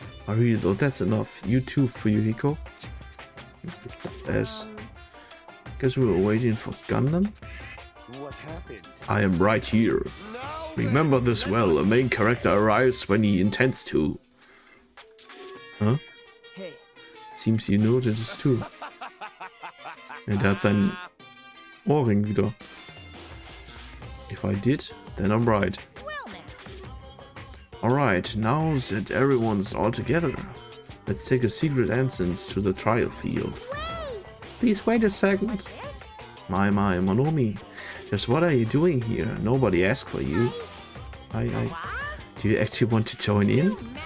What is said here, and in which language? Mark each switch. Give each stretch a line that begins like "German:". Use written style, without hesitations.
English: I really thought that's enough. You too, Fuyuhiko. As guess we were waiting for Gundam. What happened? I am right here. No, Remember this well. A main character arrives when he intends to. Huh? Hey. Seems you noted this too.
German: Und hat seinen Ohrring wieder.
English: If I did, then I'm right. Well now. Alright, now that everyone's all together, let's take a secret entrance to the trial field. Please wait a second. My, Monomi. Just what are you doing here? Nobody asked for you. Do you actually want to join in?